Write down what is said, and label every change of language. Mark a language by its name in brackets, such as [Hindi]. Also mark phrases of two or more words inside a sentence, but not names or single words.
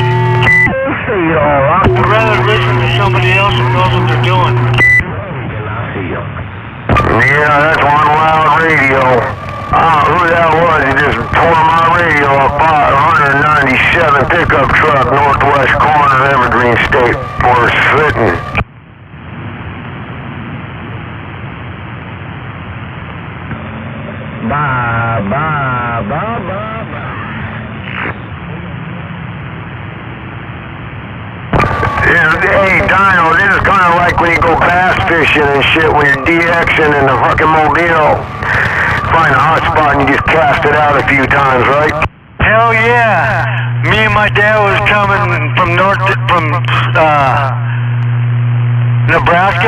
[English] I'd rather listen to somebody else who knows what they're doing. Yeah, that's one loud radio. Who that was? He just tore my radio apart. 197 pickup truck, northwest corner, Evergreen State Forest Fitting. Ba, ba, ba, ba, ba. Yeah, hey, Dino, this is kind of like when you go bass fishing and shit when you're DXing in the fucking Mobile. Find a hot spot and you just cast it out a few times, right? Hell yeah! Me and my dad was coming from Nebraska.